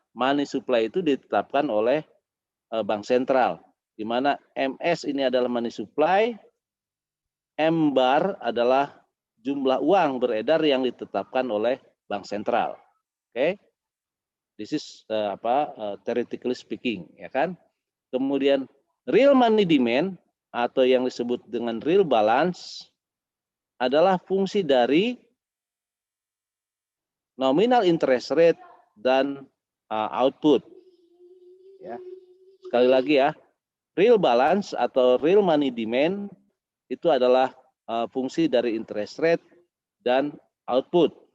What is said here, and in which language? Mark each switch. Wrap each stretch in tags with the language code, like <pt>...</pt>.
<id>Money supply itu ditetapkan oleh bank sentral, di mana MS ini adalah money supply, M bar adalah jumlah uang beredar yang ditetapkan oleh bank sentral.</id> <en>Oke, this is theoretically speaking, ya kan.</en> <id>Kemudian real money demand atau yang disebut dengan real balance adalah fungsi dari nominal interest rate dan output, ya. Sekali lagi, ya, real balance atau real money demand itu adalah fungsi dari interest rate dan output.</id>